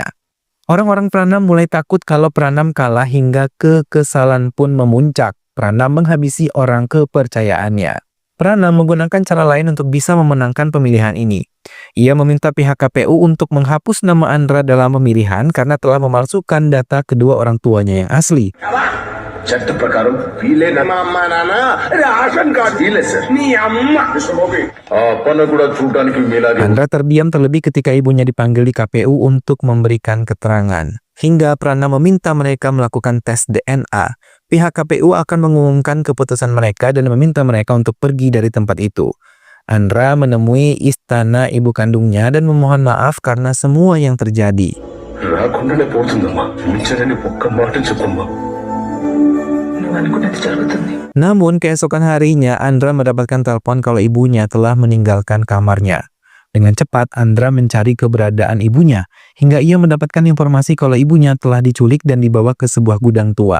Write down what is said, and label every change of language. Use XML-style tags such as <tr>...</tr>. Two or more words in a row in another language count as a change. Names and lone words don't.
<id>Orang-orang Pranam mulai takut kalau Pranam kalah, hingga kekesalan pun memuncak. Pranam menghabisi orang kepercayaannya. Pranam menggunakan cara lain untuk bisa memenangkan pemilihan ini. Ia meminta pihak KPU untuk menghapus nama Andra dalam pemilihan karena telah memalsukan data kedua orang tuanya yang asli.</id> <te>చట్ట ప్రకారం వీలే అమ్మ నాన్న</te> <en>ration card</en> <te>వీలే సార్ నీ అమ్మ ఆ అప్పన్న కూడా చూడడానికి మీలాగే.</te> <id>Andra terdiam terlebih ketika ibunya dipanggil di KPU untuk memberikan keterangan. Hingga Pranam meminta mereka melakukan tes DNA. Pihak KPU akan mengumumkan keputusan mereka dan meminta mereka untuk pergi dari tempat itu. Andra menemui istana ibu kandungnya dan memohon maaf karena semua yang terjadi.</id> <te>రాకుండానే పోతుందమ్మా మించరని ఒక్క మాట చెప్పమ్మా.</te> <id>Namun keesokan harinya Andra mendapatkan telepon kalau ibunya telah meninggalkan kamarnya. Dengan cepat Andra mencari keberadaan ibunya hingga ia mendapatkan informasi kalau ibunya telah diculik dan dibawa ke sebuah gudang tua.</id>